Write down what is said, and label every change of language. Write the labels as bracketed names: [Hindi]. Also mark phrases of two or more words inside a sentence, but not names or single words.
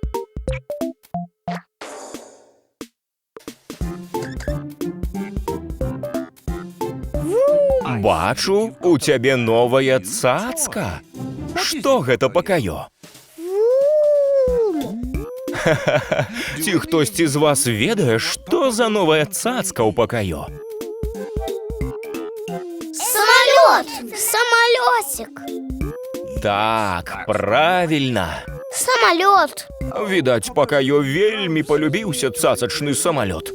[Belarusian] Бачу, у цябе новая цацка. Што гэта, Покайо? Ці хтосьці з вас ведае, што за новая цацка ў Покайо? [Russian] Самолет! Самолетик! Так, правильно. Самолет! [Belarusian] Відаць, Покайо вельмі полюбіўся цацачны самалёт.